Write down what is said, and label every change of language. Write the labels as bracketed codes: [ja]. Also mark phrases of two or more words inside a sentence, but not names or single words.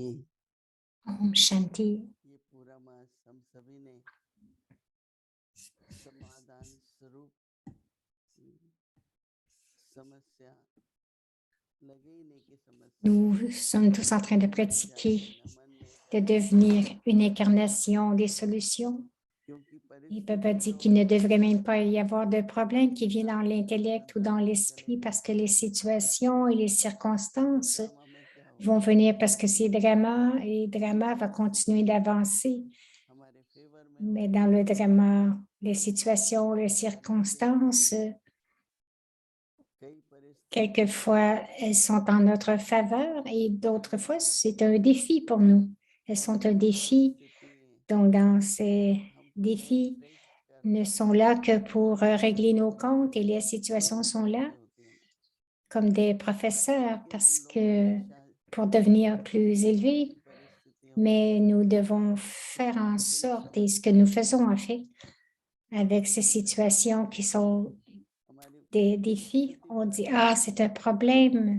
[hi] ओम शांति. ये पूरा मास हम सभी ने समाधान स्वरूप समस्या लगे ही नहीं कि समस्या [fr] Nous sommes tous en train de pratiquer, de devenir une incarnation des solutions. [hi] क्योंकि [fr] Et Baba dit qu'il ne devrait même pas y avoir de problème qui vient dans l'intellect ou dans l'esprit parce que les situations et les circonstances [hi] ड्रामा में क्या हो [fr] vont venir parce que c'est drama et le drama va continuer d'avancer. [hi] हमारे फेवर में [fr] Mais dans le drama, les situations, les circonstances, [hi] कई परिस्थिति [fr] quelquefois, elles sont en notre faveur et d'autres fois, c'est un défi pour nous. Elles sont un défi. Donc, dans ces défis, ne sont là que pour régler nos comptes et les situations sont là comme des professeurs parce que pour devenir plus élevés, mais nous devons faire en sorte, et ce que nous faisons en fait, avec ces situations qui sont des défis, on dit, ah, c'est un problème.